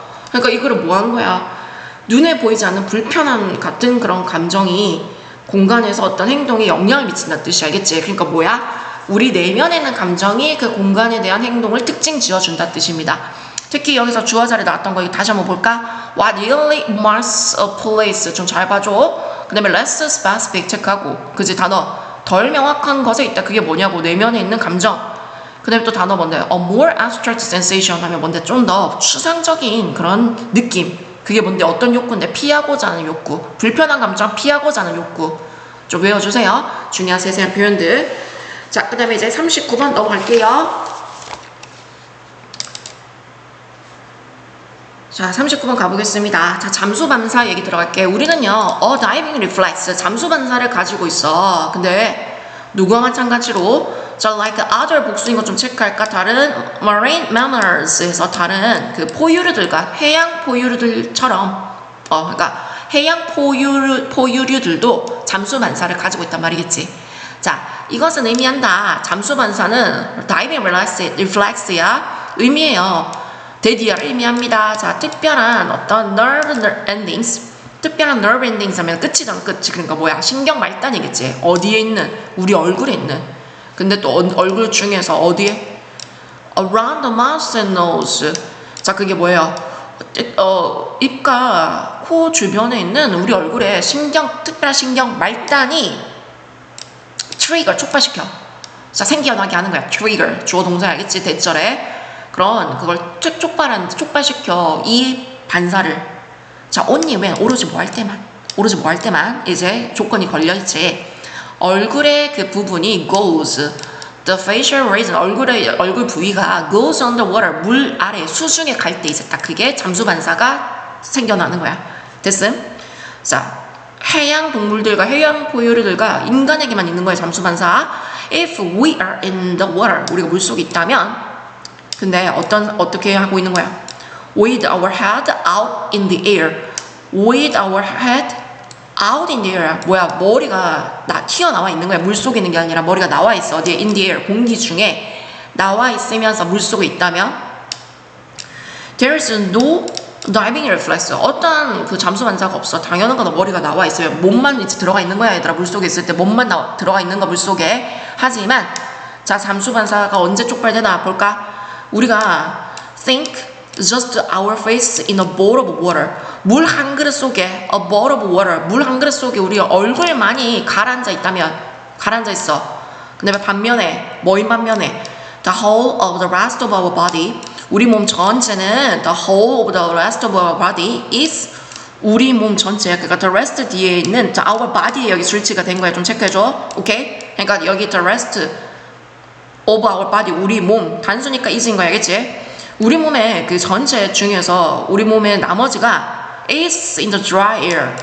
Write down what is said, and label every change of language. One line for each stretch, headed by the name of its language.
Korean: 그러니까 이거를 뭐 하는 거야? 눈에 보이지 않는 불편함 같은 그런 감정이 공간에서 어떤 행동에 영향을 미친다는 뜻이 알겠지? 그러니까 뭐야? 우리 내면에 있는 감정이 그 공간에 대한 행동을 특징 지어준다 뜻입니다. 특히 여기서 주어자리 나왔던 거 다시 한번 볼까?
English: What really marks a place
Korean: 좀 잘 봐줘. 그 다음에 less specific 체크하고 그지 단어 덜 명확한 것에 있다. 그게 뭐냐고 내면에 있는 감정. 그 다음에 또 단어 뭔데?
English: A more abstract sensation
Korean: 하면 뭔데? 좀 더 추상적인 그런 느낌. 그게 뭔데? 어떤 욕구인데? 피하고자 하는 욕구. 불편한 감정 피하고자 하는 욕구. 좀 외워주세요. 중요한 세세한 표현들. 자, 그 다음에 이제 39번 넘어갈게요. 자, 39번 가보겠습니다. 자, 잠수반사 얘기 들어갈게요. 우리는요, diving reflex, 잠수반사를 가지고 있어. 근데, 누구와 마찬가지로,
English: like other
Korean: 복수인 것 좀 체크할까? 다른 marine mammals에서 다른 그 포유류들과 해양 포유류들처럼, 그러니까 해양 포유류들도 잠수반사를 가지고 있단 말이겠지. 자, 이것은 의미한다. 잠수반사는 diving reflex야. 의미해요. 대디어를 의미합니다. 자, 특별한 어떤 nerve endings 하면 끝이잖아. 끝이. 그러니까 뭐야? 신경 말단이겠지. 어디에 있는? 우리 얼굴에 있는. 근데 또 얼굴 중에서 어디에?
English: Around the mouth and nose.
Korean: 자, 그게 뭐예요? 입과 코 주변에 있는 우리 얼굴에 특별한 신경 말단이 트리거 촉발시켜. 자, 생겨나게 하는 거야. 트리거 주어 동사 알겠지? 대절에 그런 그걸 촉발시켜 이 반사를. 자,
English: only when
Korean: 오로지 뭐 할 때만 이제 조건이 걸려있지. 얼굴의 그 부분이
English: goes the facial region
Korean: 얼굴 부위가
English: goes underwater
Korean: 물 아래 수중에 갈 때 이제 딱 그게 잠수반사가 생겨나는 거야. 됐음? 자, 해양 동물들과 해양 포유류들과 인간에게만 있는 거예요. 잠수반사.
English: If we are in the water
Korean: 우리가 물속에 있다면 근데 어떻게 하고 있는 거야?
English: With our head out in the air. With our head out in the air.
Korean: 뭐야? 머리가 튀어나와 있는 거야. 물속에 있는 게 아니라 머리가 나와 있어. 어디에?
English: In the air.
Korean: 공기 중에 나와 있으면서 물속에 있다면
English: There is no Diving reflex.
Korean: 어떤 그 잠수 반사가 없어. 당연한 거다. 머리가 나와 있어요. 몸만 이제 들어가 있는 거야, 얘들아. 물속에 있을 때 몸만 들어가 있는 거, 물속에. 하지만 자, 잠수 반사가 언제 촉발되나 볼까? 우리가
English: think just our face in a bowl of water.
Korean: 물 한 그릇 속에
English: a bowl of water.
Korean: 물 한 그릇 속에 우리 얼굴만이 가라앉아 있다면 가라앉아 있어. 근데 반면에 뭐인 반면에
English: the whole of the rest of our body.
Korean: 우리 몸 전체는
English: the whole of the rest of our body is
Korean: 우리 몸 전체. 그러니까 the rest 뒤에 있는 our body에 여기 술치가 된 거야. 좀 체크해줘. 오케이? 그러니까 여기
English: the rest of our body
Korean: 우리 몸 단수니까 is인 거야. 알겠지? 우리 몸의 그 전체 중에서 우리 몸의 나머지가
English: is in the dry air.